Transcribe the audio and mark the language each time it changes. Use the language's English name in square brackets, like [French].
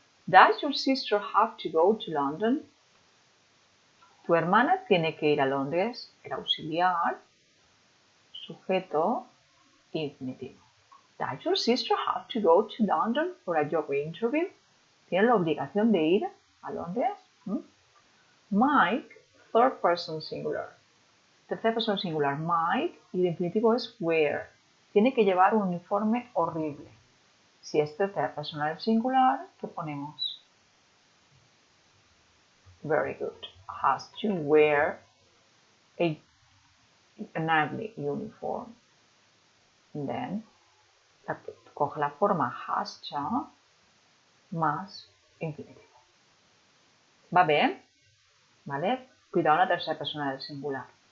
[English] Does your sister have to go to London? [Spanish] Tu hermana tiene que ir a Londres. El auxiliar, sujeto, infinitivo. [English] Does your sister have to go to London for a job interview? [Spanish] ¿Tiene la obligación de ir a Londres? Mike, [English] third person singular. [Spanish] Tercera persona singular, Mike, y el infinitivo es wear. Tiene que llevar un uniforme horrible. Si es tercera persona del singular, ¿qué ponemos? [English] Very good. Has to wear an ugly uniform. [Spanish] Then, coge la forma has to más infinitivo. ¿Va bien? ¿Vale? Cuidado en la tercera persona del singular.